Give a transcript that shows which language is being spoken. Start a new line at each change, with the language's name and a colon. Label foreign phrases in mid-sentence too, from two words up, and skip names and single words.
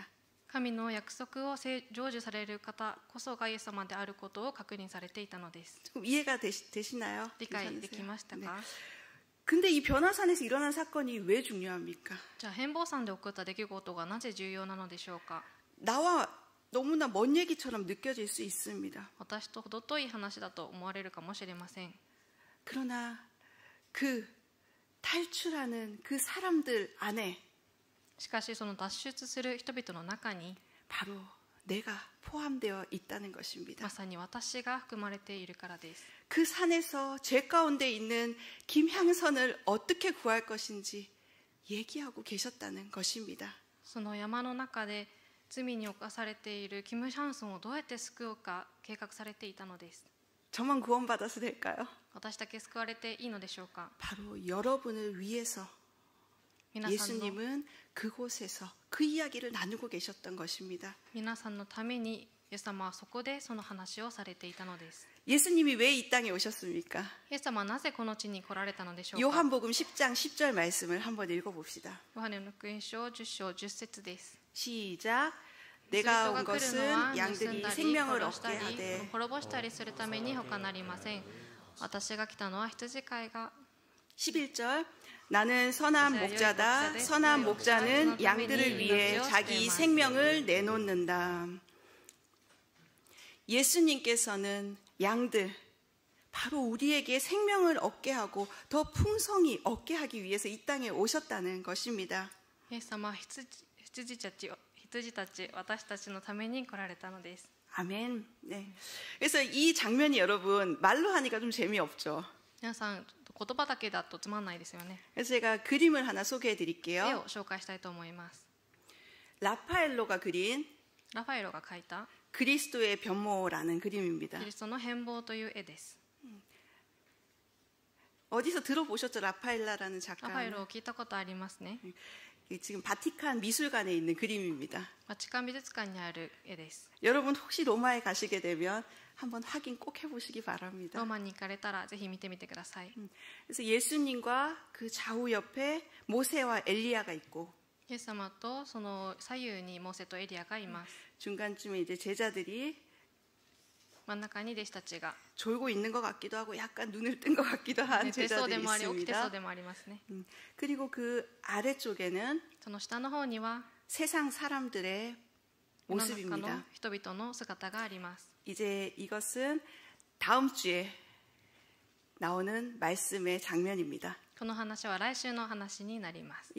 Japanese: 神の約束を成就される方こそがイエス様であることを確認されていたのです。
Korean: 조금 이해가 되시나요?
Japanese: 理解できましたか？
Korean: 네. 근데 이 변화산에서 일어난 사건이 왜 중요합니까?
Japanese: じゃあ変貌山で起こった出来事がなぜ重要なのでしょうか？
Korean: 나와 너무나 먼 얘기처럼 느껴질 수 있습니다.
Japanese: 私と程遠い話だと思われるかもしれません。
Korean: 그러나 그 탈출하는 그 사람들 안에
Japanese: しかしその脱出する人々の中に
Korean: 바로 내가 포함되어 있다는 것입니다.
Japanese: まさに私が含まれているからです。
Korean: 그 산에서 죄 가운데 있는 김향선을 어떻게 구할 것인지 얘기하고 계셨다는 것입니다.
Japanese: その山の中で罪に侵されているキム・シャンソンをどうやって救うか計画されていたのです。
Korean: 저만 구원받아서 될까요?
Japanese: 私だけ救われていいのでしょうか？
Korean: 바로 여러분을 위해서 예수님은 그곳에서 그 이야기를 나누고 계셨던 것입니다.
Japanese: 皆さんのためにイエス様はそこでその話をされていたのです。
Korean: 예수님이 왜 이 땅에 오셨습니까?
Japanese: イエス様はなぜこの地に来られたのでしょうか。
Korean: 요한복음 10장 10절 말씀을 한번 읽어봅시다.
Japanese: ヨハネの福音書10章10節です。
Korean: 시작. 내가 온 것은 양들이 생명을 얻게 하되
Japanese: 滅ぼしたりするために他なりません。私が来たのは羊飼いが
Korean: 11절 나는 선한 목자다. 선한 목자는 양들을 위해 자기 생명을 내놓는다. 예수님께서는 양들, 바로 우리에게 생명을 얻게 하고 더 풍성히 얻게 하기 위해서 이 땅에 오셨다는 것입니다.
Japanese: イエス様は羊たち私たちのために来られたのです。
Korean: 아멘. 네. 그래서 이 장면이 여러분 말로 하니까 좀 재미없죠.
Japanese: 皆さん言葉だけだとつまんないですよね。
Korean: 그래서 제가 그림을 하나 소개해
Japanese: 絵
Korean: 드릴게요.
Japanese: を紹介したいと思います。
Korean: 라파엘로가 그린
Japanese: ラファエロが描いた
Korean: 그리스도의 변모라는 그림입니다.
Japanese: キリストの変貌という絵です。
Korean: 어디서 들어보셨죠? 라파엘라라는
Japanese: ラファエ
Korean: 작가.
Japanese: ロを聞いたことありますね。
Korean: 지금 바티칸 미술관에 있는 그림입니다.
Japanese: バチカン美術館にある絵です。
Korean: 여러분 혹시 로마에 가시게 되면 한번 확인 꼭 해보시기
Japanese: ロー
Korean: 바랍니다.
Japanese: マに行かれたらぜひ見てみてください。
Korean: 그래서 예수님과 그 좌우 옆에 모세와 엘리야가 있고
Japanese: イエス様とその左右にモーセとエリアがいます。
Korean: 중간쯤에 이제 제자들이
Japanese: 真ん中に弟子たちが
Korean: 졸고 있는 것 같기도 하고 약간 눈을 뜬 것 같기도 한
Japanese: 寝てそう
Korean: 제자들이
Japanese: でもあり起きてそう
Korean: 있습니다.
Japanese: でもありますね。
Korean: 그리고 그 아래쪽에는
Japanese: その下の方には
Korean: 세상 사람들의
Japanese: 世の中の
Korean: 모습입니다.
Japanese: 人々の姿があります。
Korean: 이제 이것은 다음 주에 나오는 말씀의 장면입니다.
Japanese: この話は来週の話になります。